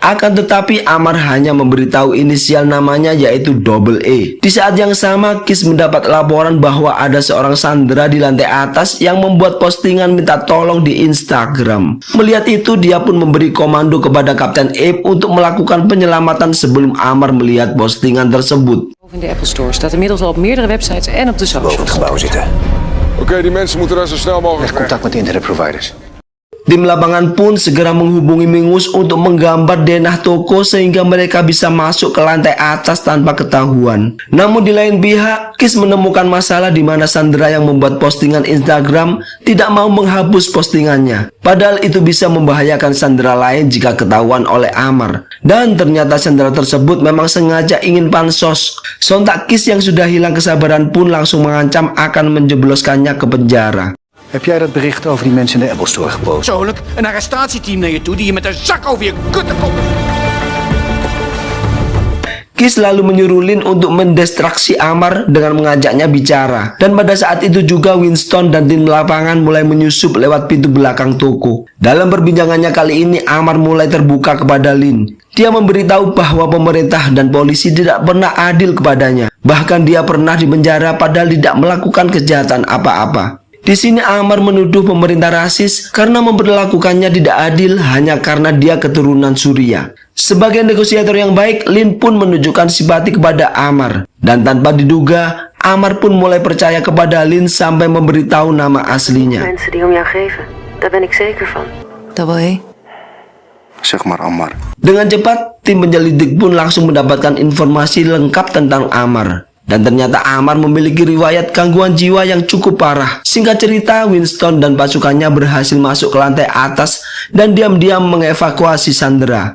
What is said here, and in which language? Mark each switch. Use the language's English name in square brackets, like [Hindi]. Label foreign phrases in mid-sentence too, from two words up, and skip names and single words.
[Indonesian] Akan tetapi Amar hanya memberitahu inisial namanya yaitu Double E. Di saat yang sama Kis mendapat laporan bahwa ada seorang sandera di lantai atas yang membuat postingan minta tolong di Instagram. Melihat itu dia pun memberi komando kepada Kapten Abe untuk melakukan penyelamatan sebelum Amar melihat postingan tersebut. [Dutch] In de Apple Store staat inmiddels al op meerdere websites en op de Boven het socials. gebouw zitten. Oké, die mensen moeten daar zo snel mogelijk Leg contact met de internetproviders. [Indonesian] Tim lapangan pun segera menghubungi Mingus untuk menggambar denah toko sehingga mereka bisa masuk ke lantai atas tanpa ketahuan. Namun di lain pihak, Kis menemukan masalah di mana sandera yang membuat postingan Instagram tidak mau menghapus postingannya. Padahal itu bisa membahayakan sandera lain jika ketahuan oleh Amar. Dan ternyata sandera tersebut memang sengaja ingin pansos. Sontak Kis yang sudah hilang kesabaran pun langsung mengancam akan menjebloskannya ke penjara. [Dutch] Heb jij dat bericht over die mensen in de Apple Store gepost? Persoonlijk een arrestatieteam naar je toe die je met een zak over je kutten komt. [Indonesian] Kis lalu menyuruh Lin untuk mendistraksi Amar dengan mengajaknya bicara. Dan pada saat itu juga Winston dan tim lapangan mulai menyusup lewat pintu belakang toko. Dalam perbincangannya kali ini Amar mulai terbuka kepada Lin. Dia memberitahu bahwa pemerintah dan polisi tidak pernah adil kepadanya. Bahkan dia pernah dipenjara padahal tidak melakukan kejahatan apa-apa. Di sini Amar menuduh pemerintah rasis karena memperlakukannya tidak adil hanya karena dia keturunan Surya. Sebagai negosiator yang baik, Lin pun menunjukkan simpati kepada Amar. Dan tanpa diduga, Amar pun mulai percaya kepada Lin sampai memberitahu nama aslinya. [Dutch] Mensen die om jou geven, daar ben ik zeker van. Double E. Zeg maar Ammar. [Indonesian] Dengan cepat, tim penyelidik pun langsung mendapatkan informasi lengkap tentang Amar. Dan ternyata Amar memiliki riwayat gangguan jiwa yang cukup parah. Singkat cerita, Winston dan pasukannya berhasil masuk ke lantai atas dan diam-diam mengevakuasi sandera.